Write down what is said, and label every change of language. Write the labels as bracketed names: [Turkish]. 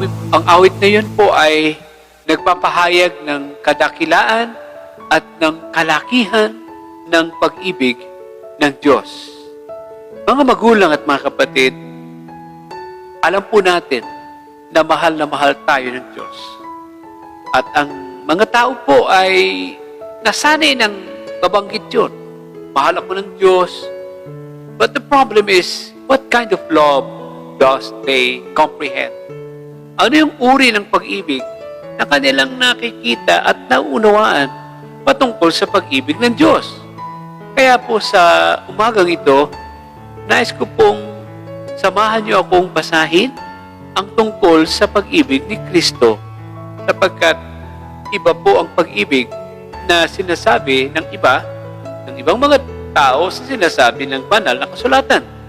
[Filipino] Ang awit na yun po ay nagpapahayag ng kadakilaan at ng kalakihan ng pag-ibig ng Diyos. Mga magulang at mga kapatid, alam po natin na mahal tayo ng Diyos. At ang mga tao po ay nasanay ng babanggit yun. Mahal ako ng Diyos. [English] But the problem is, what kind of love does they comprehend? [Filipino] Ano yung uri ng pag-ibig na kanilang nakikita at nauunawaan patungkol sa pag-ibig ng Diyos? Kaya po sa umagang ito, nais ko pong samahan niyo akong basahin ang tungkol sa pag-ibig ni Kristo, sapagkat iba po ang pag-ibig na sinasabi ng ibang mga tao sa sinasabi ng banal na kasulatan.